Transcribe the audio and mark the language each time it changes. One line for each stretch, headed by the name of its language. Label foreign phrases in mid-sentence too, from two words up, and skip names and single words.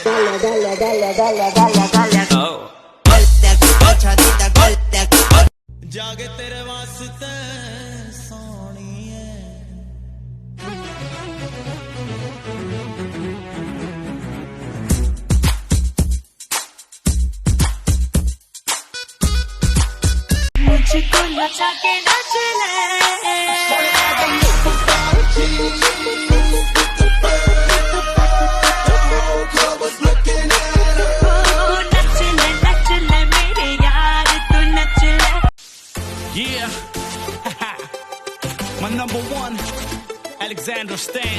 Hindi: Agachadita, जागे तेरे वास्ते सोनिए मुझको नचा के नाच ले
English: Yeah, my number one, Alexander Stan.